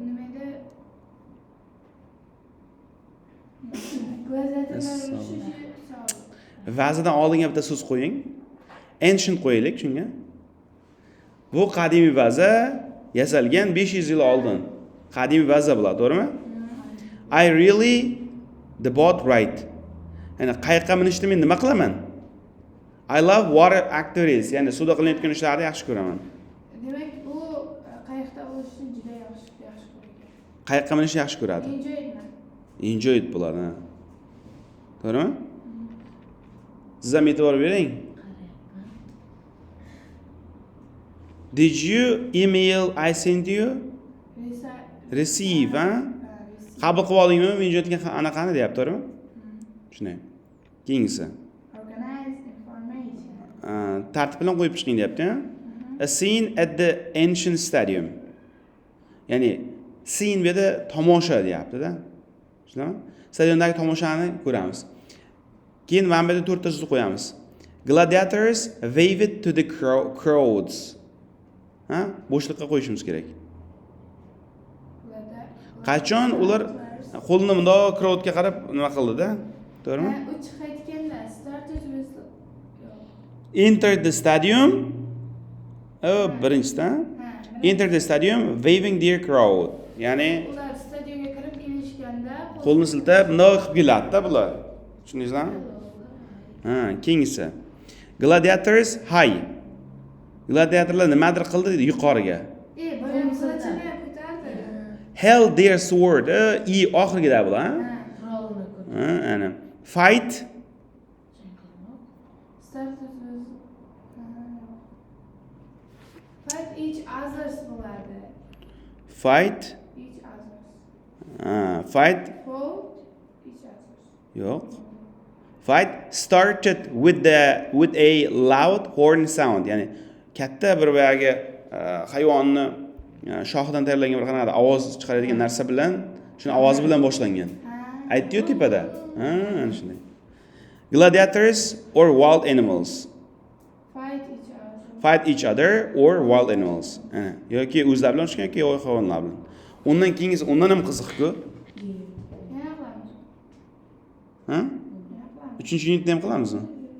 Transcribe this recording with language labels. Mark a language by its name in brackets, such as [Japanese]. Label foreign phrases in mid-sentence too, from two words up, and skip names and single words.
[Uzbek] Nima edi? Gladiatorlar Vazadan oldinga bitta so'z qo'ying. Ancient qo'yaylik shunga. Bu qadimiy vaza yasalgan 500 yil oldin. Qadimiy vaza bo'ladi, to'g'rimi? [English] I really the boat ride. [Uzbek] Ya'ni qayiqqa minishni men nima qilaman? [English] I love water activities. [Uzbek] Ya'ni suvda qilinayotgan ishlarni yaxshi ko'raman. Demak, u qayiqda bo'lishni juda yaxshi ko'radi. Qayiqqa minishni yaxshi ko'radi. Enjoy bo'ladi. To'g'rimi? Siz ham e'tibor bering. [English] Did you email I sent you? Receive, [Uzbek] ha? Qabul qilib oldingmi? Men jo'natgan anaqani deyapti, to'g'rimi? Shunday. Keyingisi. [English] Organize information. [Uzbek] Tartib bilan qo'yib chiqing deyapti, ha? [English] A scene at the ancient stadium. [Uzbek] Ya'ni scene bu yerda tomosha deyapti-da. Tushunami? Stadiondagi tomoshani ko'ramiz. Keyin mana bu yerda 4 ta so'z qo'yamiz. [English] Gladiators waved to the crowds. [Uzbek] Ha? Bo'shliqqa qo'yishimiz kerak. Qachon ular qo'lini bundoq crowdga qarab nima qildi-da? To'g'rimi? U chiqayotganda [English] started with Enter the stadium. Birinchisi, enter the stadium waving their crowd. [Uzbek] Ya'ni ular stadionga kirib kelishganda qo'lni siltab bundoq qilib keladi-da bular. Tushundingizmi? Keyingisi. [English] Gladiators high. [Uzbek] Gladiatorlar nimadir qildi deydi yuqoriga. boyam qilichini ko'tardi. [English] Held their sword. [Uzbek] Oxirgida bular, Qurolni ko'tardi. Ana. [English] Fight [Uzbek] Start so'z. [English] Fight each others bo'ladi. Fight. Each others. Fight. Fought each others. [Uzbek] Yo'q. [English] Fight started with a loud horn sound. [Uzbek] Ya'ni katta bir boyagi hayvonni shoxidan tayyorlangan bir qanaqa ovoz chiqaradigan narsa bilan, shuni ovozi bilan boshlangan. Aytdi-yu tepada. Ana shunday. [English] Gladiators or wild animals. Fight each other or wild animals. [Uzbek] Yoki o'zlari bilan urushgan yoki yovvoyi hayvonlar bilan. Undan keyingisi undan ham qiziq-ku. Yana qilamiz. Ha? 3-unitni ham qilamizmi?